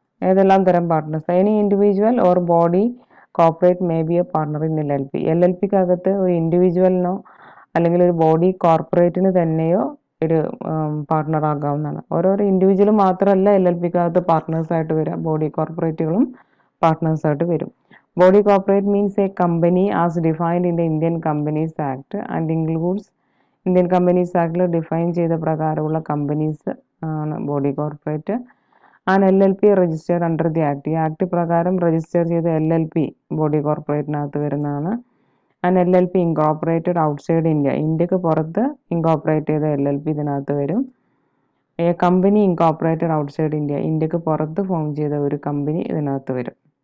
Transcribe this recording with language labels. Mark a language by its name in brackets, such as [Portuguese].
[Malayalam] ഏതെല്ലാം തരം partners? [English] Any individual or body corporate may be a partner in LLP. [Malayalam] LLPക്കകത്ത് ഒരു ഇൻഡിവിജ്വലിനോ അല്ലെങ്കിൽ ഒരു ബോഡി കോർപ്പറേറ്റിന് തന്നെയോ ഒരു പാർട്ട്ണർ ആകാവുന്നതാണ്. ഓരോരോ ഇൻഡിവിജ്വൽ മാത്രമല്ല LLPക്കകത്ത് പാർട്ട്നേഴ്സായിട്ട് വരിക, ബോഡി കോർപ്പറേറ്റുകളും പാർട്ട്നേഴ്സായിട്ട് വരും. [English] Body corporate means a company as defined in the [Malayalam] Indian Companies Act and includes Indian Companies Actൽ define ചെയ്ത പ്രകാരമുള്ള കമ്പനീസ് ആണ് body corporate. [English] and LLP registered under the act, [Malayalam] ഈ ആക്ട് പ്രകാരം രജിസ്റ്റർ ചെയ്ത LLP ബോഡി കോർപ്പറേറ്റിനകത്ത് വരുന്നതാണ്. [English] and LLP incorporated outside India, [Malayalam] ഇന്ത്യക്ക് പുറത്ത് incorporate ചെയ്ത LLP ഇതിനകത്ത് വരും. [English] a company incorporated outside India, [Malayalam] ഇന്ത്യക്ക് പുറത്ത് ഫോം ചെയ്ത ഒരു കമ്പനി ഇതിനകത്ത് വരും.